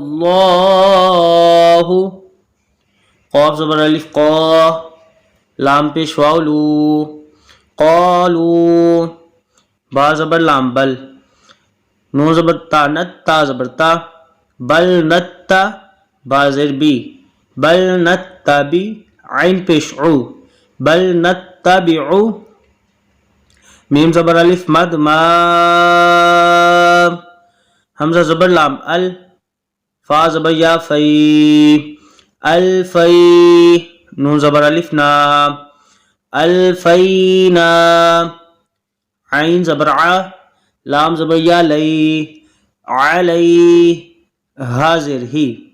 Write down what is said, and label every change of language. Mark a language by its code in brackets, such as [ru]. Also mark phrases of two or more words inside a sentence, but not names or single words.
[ur] اللہ قاف زبر الف قا لام پیش واو لو قالو با زبر لام بل نون زبر تا نت تا زبر تا بل نتا با زر بی بل نتبی عین پیش عو بل نتبعو میم زبر الف مد ما حمزہ زبر لام ال فا زبر یا فی الفی نون زبر الف نا الفینا عین زبر ع لام زبر یا لی علی حاضر ہی